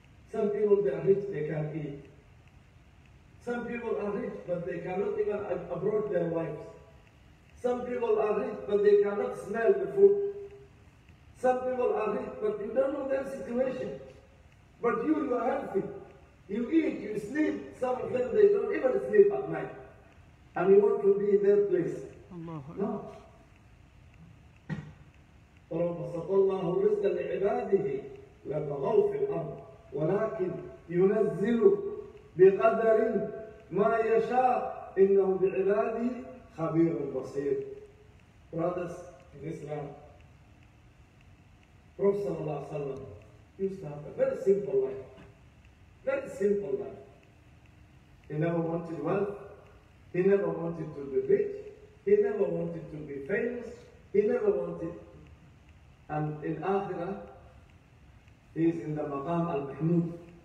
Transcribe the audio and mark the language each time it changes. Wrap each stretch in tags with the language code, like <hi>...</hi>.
<en>Some people, they are rich, they can't eat. Some people are rich, but they cannot even abroad their wives. Some people are rich, but they cannot smell the food. Some people are rich, but you don't know their situation. But you are healthy. You eat, you sleep. Some of them, they don't even sleep at night. And you want to be in their place. No.</en> <ar>ولو بسط الله الرزق لعباده لبغوا في الأرض ولكن ينزل بقدر ما يشاء إنه بعباده خبير بصير.</ar> <en>Brothers in Islam, Prophet sallallahu alaihi wasallam used to have a very simple life. Very simple life. He never wanted wealth. He never wanted to be rich. He never wanted to be famous. He never wanted. And in Akhirah, he is in the Maqam al-Mahmud.</en>